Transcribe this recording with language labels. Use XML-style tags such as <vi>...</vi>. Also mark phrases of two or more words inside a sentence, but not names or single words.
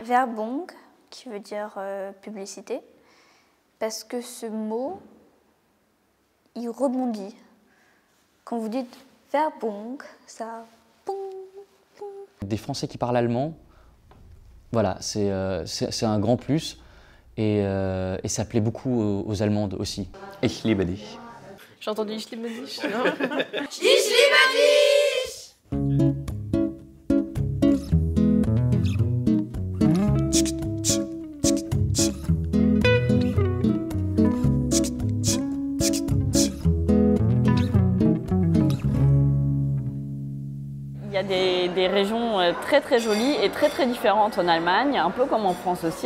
<fr>Werbung, qui veut dire publicité. Parce que ce mot, il rebondit. Quand vous dites Werbung, ça... Des Français qui parlent allemand, voilà, c'est un grand plus et ça plaît beaucoup aux Allemandes aussi.</fr> <de>Ich liebe dich.</de> <fr>J'ai entendu</fr> <de>Ich liebe dich. Ich liebe dich.</de> <fr>Il y a des régions très très jolies et très très différentes en Allemagne, un peu comme en France aussi.</fr>